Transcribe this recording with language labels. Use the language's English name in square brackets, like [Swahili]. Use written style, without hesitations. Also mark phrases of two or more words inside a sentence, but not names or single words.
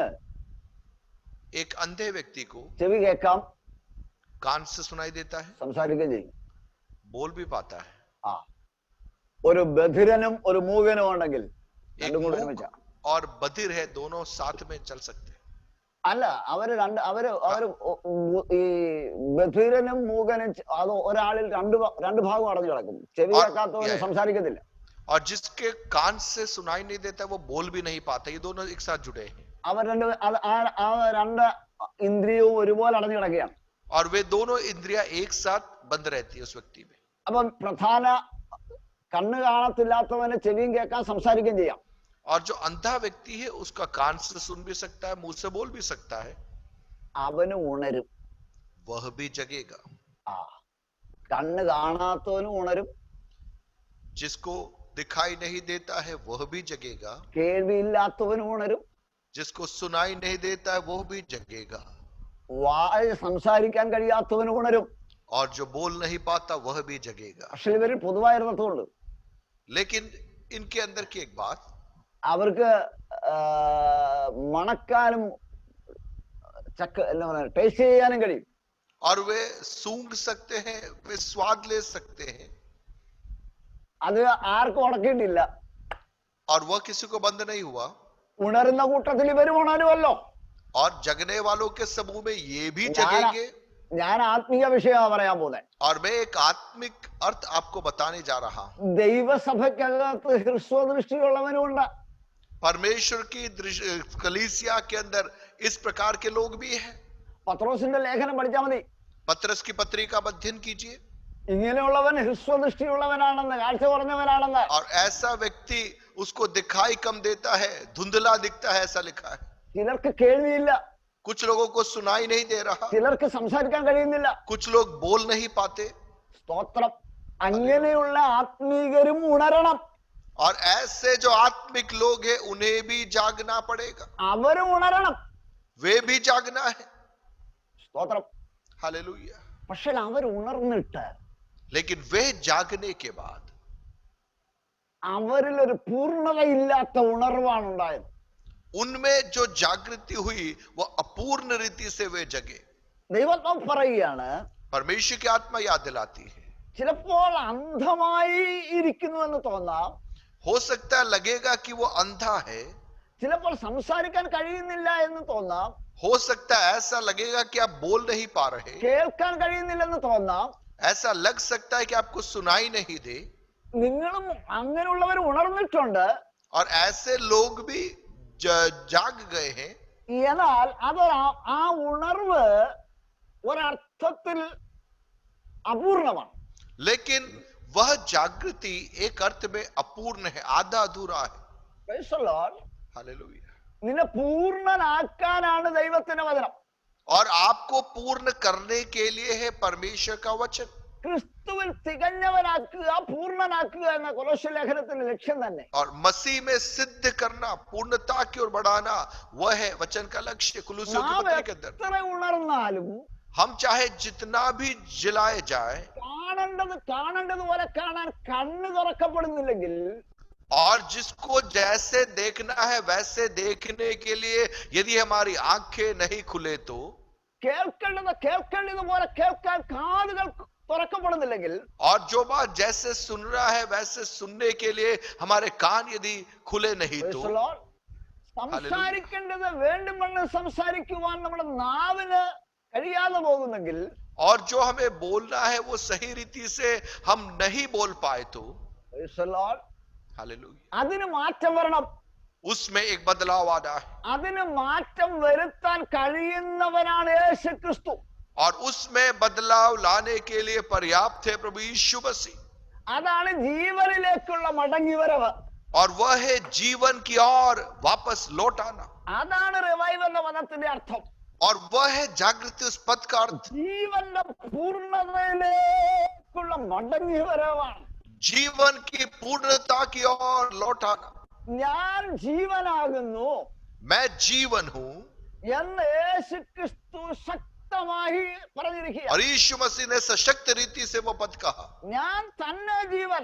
[Hindi] एक अंधे व्यक्ति को [Malayalam] ചെവി കേൾക്കാം, [Hindi] कान से सुनाई देता है, [Malayalam] സംസാരിക്കുകയും ചെയ്യും. [Hindi] बोल भी पाता है. [Malayalam] ആ ഒരു ബധിരനും ഒരു മൂകനും ഉണ്ടെങ്കിൽ [Hindi] एक [Malayalam] രണ്ടും കൂടെ [Hindi] मूक [Malayalam] ഒരുമിച്ചാ. [Hindi] और बधिर है, दोनों साथ में चल सकते हैं. [Malayalam] അല്ല, അവര് ഈ ബധിരനും മൂകനും അത് ഒരാളിൽ രണ്ട് ഭാഗം അടഞ്ഞു കിടക്കും. ചെവി കേൾക്കാത്തവന് സംസാരിക്കത്തില്ല. [Hindi] और जिसके कान से सुनाई नहीं देता, वो बोल भी नहीं पाता. ये दोनों एक साथ जुड़े हैं. [Malayalam] അവർ രണ്ട് ഇന്ദ്രിയവും ഒരുപോലെ അടഞ്ഞു കിടക്കുകയാണ്. [Hindi] और वे दोनों इंद्रियां एक साथ बंद रहती है उस व्यक्ति में. [Malayalam] അപ്പം പ്രധാന കണ്ണ് കാണത്തില്ലാത്തവന് ചെവിയും കേൾക്കാൻ സംസാരിക്കുകയും ചെയ്യാം. [Hindi] और जो अंधा व्यक्ति है, उसका कान से सुन भी सकता है, मुंह से बोल भी सकता है. [Malayalam] അവന് ഉണരും. [Hindi] वह भी जगेगा. [Malayalam] കണ്ണ് കാണാത്തവനും ഉണരും, [Hindi] जिसको दिखाई नहीं देता है वह भी जगेगा. [Malayalam] കേൾവിയില്ലാത്തവനും ഉണരും, [Hindi] जिसको सुनाई नहीं देता है वह भी जगेगा. [Malayalam] വായ സംസാരിക്കാൻ കഴിയാത്തവനും ഉണരും. [Hindi] और जो बोल नहीं पाता वह भी जगेगा. [Malayalam] പക്ഷെ ഇവരിൽ പൊതുവായൊരു തത്വമുണ്ട്. [Hindi] लेकिन इनके अंदर की एक बात, [Malayalam] അവർക്ക് മണക്കാനും ടേസ്റ്റ് ചെയ്യാനും കഴിയും. [Hindi] और वे सूंघ सकते हैं, वे स्वाद ले सकते हैं. [Malayalam] അത് ആർക്കും ഉടക്കിയിട്ടില്ല. [Hindi] और वह किसी को बंद नहीं हुआ. [Malayalam] ഉണരുന്ന കൂട്ടത്തിൽ ഇവരും ഉണരുമല്ലോ. [Hindi] और जगने वालों के समूह में ये भी जगेंगे. [Malayalam] ഞാൻ ആത്മീയ വിഷയമാണ് പറയാൻ പോകുന്നത്. [Hindi] और मैं एक आत्मिक अर्थ आपको बताने जा रहा हूं. [Malayalam] ദൈവസഭയ്ക്കകത്ത് ഹ്രസ്വദൃഷ്ടിയുള്ളവനുമുണ്ട്. [Hindi] परमेश्वर की कलीसिया के अंदर इस प्रकार के लोग भी हैं. [Malayalam] പത്രോസിന്റെ ലേഖനം പഠിച്ചാൽ മതി. [Hindi] पत्रस की पत्री का अध्ययन कीजिए. [Malayalam] ഇങ്ങനെയുള്ളവൻ ഹ്രസ്വദൃഷ്ടിയുള്ളവനാണെന്ന്, കാഴ്ച കുറഞ്ഞവനാണെന്ന്. [Hindi] और ऐसा व्यक्ति, उसको दिखाई कम देता है, धुंधला दिखता है, ऐसा लिखा है. [Malayalam] ചിലർക്ക് കേൾവിയില്ല, [Hindi] कुछ लोगों को सुनाई नहीं दे रहा, [Malayalam] ചിലർക്ക് സംസാരിക്കാൻ കഴിയുന്നില്ല. [Hindi] कुछ लोग बोल नहीं पाते. [Malayalam] സ്തോത്രം. അങ്ങനെയുള്ള ആത്മീകരും ഉണരണം. [Hindi] और ऐसे जो आत्मिक लोग हैं, उन्हें भी जागना पड़ेगा. [Malayalam] അവരും ഉണരണം. [Hindi] वे भी जागना है. [Malayalam] സ്തോത്രം. [Hindi] हालेलुया. [Malayalam] പക്ഷെ അവർ ഉണർന്നിട്ട് [Hindi] लेकिन वे जागने के बाद [Malayalam] അവരിൽ ഒരു പൂർണ്ണതയില്ലാത്ത ഉണർവാണ് ഉണ്ടായത്. [Hindi] उनमें जो जागृति हुई, वो अपूर्ण रीति से वे जगे. [Malayalam] ദൈവം പറയുകയാണ്, [Hindi] परमेश्वर की आत्मा याद दिलाती है. [Malayalam] ചിലപ്പോൾ അന്ധമായി ഇരിക്കുന്നു എന്ന് തോന്നാം. [Hindi] हो सकता है लगेगा कि वो अंधा है. [Malayalam] ചിലപ്പോൾ സംസാരിക്കാൻ കഴിയുന്നില്ല എന്ന് തോന്നാം. [Hindi] हो सकता है ऐसा लगेगा कि आप बोल नहीं पा रहे. [Malayalam] കേൾക്കാൻ കഴിയുന്നില്ലെന്ന് തോന്നാം. [Hindi] ऐसा लग सकता है कि आपको सुनाई नहीं दे. [Malayalam] നിങ്ങളും അങ്ങനെയുള്ളവർ ഉണർന്നിട്ടുണ്ട്. [Hindi] और ऐसे लोग भी जाग गए हैं. [Malayalam] എന്നാൽ അത് ആ ഉണർവ് ഒരർത്ഥത്തിൽ അപൂർണമാണ്. [Hindi] लेकिन वह जागृति एक अर्थ में अपूर्ण है, आधा अधूरा है. [English] Praise the Lord. [Hindi] हालेलुया. [Malayalam] നിന്നെ പൂർണ്ണനാക്കാനാണ് ദൈവത്തിന്റെ വചനം. [Hindi] और आपको पूर्ण करने के लिए है परमेश्वर का वचन. [Malayalam] ക്രിസ്തുവിൽ തികഞ്ഞവനാക്കുക, പൂർണ്ണനാക്കുക എന്ന കൊലോസ്യ ലേഖനത്തിന്റെ ലക്ഷ്യം തന്നെ. [Hindi] और मसीह में सिद्ध करना, पूर्णता की ओर बढ़ाना, वह है वचन का लक्ष्य. कुलुस्सियों की पत्री के अंदर [Malayalam] എത്ര ഉണർന്നാലും [Hindi] हम चाहे जितना भी जिलाए जाए [Malayalam] കാണേണ്ടതുപോലെ കാണാൻ കണ്ണ് തുറക്കപ്പെടുന്നില്ലെങ്കിൽ, [Hindi] और जिसको जैसे देखना है वैसे देखने के लिए यदि हमारी आंखें नहीं खुले तो, [Malayalam] കേൾക്കേണ്ടതുപോലെ കേൾക്കാൻ കാതുകൾ തുറക്കപ്പെടുന്നില്ലെങ്കിൽ, [Hindi] और जो बात जैसे सुन रहा है वैसे सुनने के लिए हमारे कान यदि खुले नहीं तो, [English] praise the Lord, [Malayalam] സംസാരിക്കേണ്ടത് വേണ്ടുമെന്ന് സംസാരിക്കുവാൻ നമ്മുടെ നാവിന് കഴിയാതെ പോകുന്നെങ്കിൽ, [Hindi] और जो हमें बोलना है वो सही रीति से हम नहीं बोल पाए तो, [English] praise the Lord, [Hindi] हालेलुया, [Malayalam] അതിന് മാറ്റം വരണം. [Hindi] उसमें एक बदलाव आना है [Malayalam] അതിന് മാറ്റം വരുത്താൻ കഴിയുന്നവനാണ് യേശു ക്രിസ്തു. [Hindi] और उसमें बदलाव लाने के लिए पर्याप्त है प्रभु यीशु मसीह, [Malayalam] അതാണ് ജീവനിലേക്കുള്ള മടങ്ങിവരവ്. [Hindi] और वह है जीवन की ओर वापस लौट आना, [Malayalam] അതാണ് റിവൈവ് എന്ന പദത്തിന്റെ അർത്ഥം. [Hindi] और वह है जागृति उस पद का अर्थ, [Malayalam] ജീവന്റെ പൂർണ്ണതയിലേക്കുള്ള മടങ്ങിവരവാണ്. [Hindi] जीवन की पूर्णता की ओर लौट आना. [Malayalam] ഞാൻ ജീവനാകുന്നു [Hindi] मैं जीवन हूं [Malayalam] എന്ന് യേശു ക്രിസ്തു ശക്തമായി പറഞ്ഞിരിക്കുക. [Hindi] और यीशु मसीह ने सशक्त रीति से वो पद कहा, [Malayalam] ഞാൻ തന്നെ ജീവൻ.